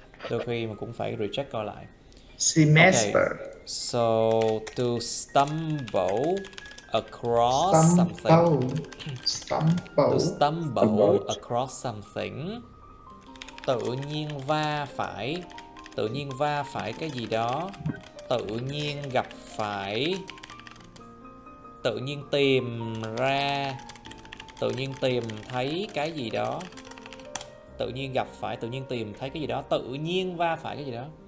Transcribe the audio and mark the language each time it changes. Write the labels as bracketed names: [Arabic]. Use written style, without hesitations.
[Vietnamese] Đôi khi mà cũng phải recheck coi lại. [English] Semester. Okay. So to stumble across something. To stumble across something. [Vietnamese] Tự nhiên va phải. Tự nhiên va phải cái gì đó. Tự nhiên gặp phải. Tự nhiên tìm ra. Tự nhiên tìm thấy cái gì đó. Tự nhiên gặp phải, tự nhiên tìm thấy cái gì đó. Tự nhiên va phải cái gì đó.